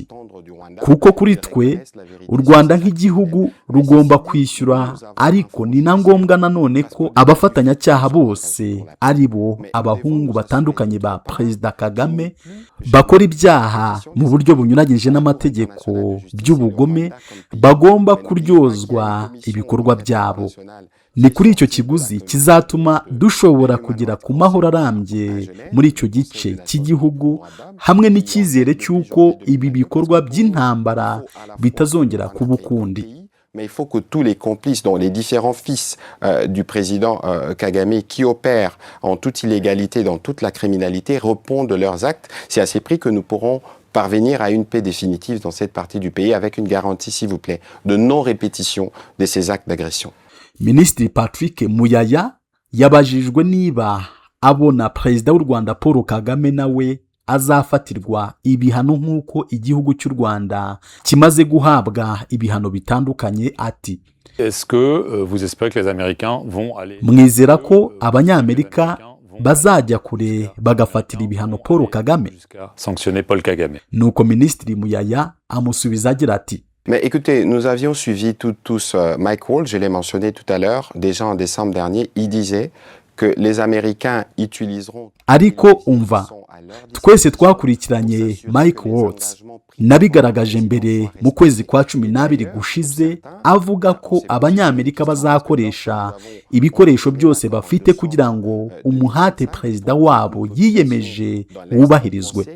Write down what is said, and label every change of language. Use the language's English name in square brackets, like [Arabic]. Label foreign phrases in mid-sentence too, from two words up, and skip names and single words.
[Kinyarwanda] Kuko kuri twe u Rwanda nk'igihugu rugomba kwishyura, ariko ni na ngombwa nanone ko abafatanyacyaha bose ari bo abahungu batandukanye ba Perezida Kagame bakora ibyaha mu buryo bunyuranyije n'amategeko by'ubugome bagomba kuryozwa ibikorwa byabo. Ni kuri icyo kiguzi kizatuma dushobora kugera ku mahoro arambye muri icyo gice cy'igihugu, hamwe n'icyizere cy'uko ibi bikorwa by'intambara bitazongera kuba ukundi. [French] Mais il faut que tous les complices, dont les différents fils du président Kagame, qui opèrent en toute illégalité, dans toute la criminalité, répondent de leurs actes. C'est à ces prix que nous pourrons parvenir à une paix définitive dans cette partie du pays, avec une garantie, s'il vous plaît, de non-répétition de ces actes d'agression. [Kinyarwanda] Minisitiri Patrick Muyaya yabajijwe niba abona Perezida w'u Rwanda Paul Kagame nawe azafatirwa ibihano nk'uko igihugu cy'u Rwanda kimaze guhabwa ibihano bitandukanye. Ati, [French] Est-ce que vous espérez que les Américains vont aller... [Kinyarwanda] mwizera ko Abanyamerika bazajya kure bagafatira ibihano Paul Kagame? [French] Sanctionner Paul Kagame. [Kinyarwanda] Nuko Minisitiri Muyaya amusubiza agira ati, [French] Mais écoutez, nous avions suivi tous Mike Waltz, je l'ai mentionné tout à l'heure, déjà en décembre dernier, il disait que les Américains utiliseront... [Kinyarwanda] Ariko umva, twese twakurikiranye Mike Waltz, nabigaragaje mbere mu kwezi kwa 12 gushize, avuga ko Abanyamerika bazakoresha ibikoresho byose bafite kugira ngo umuhate Perezida wabo yiyemeje wubahirizwe.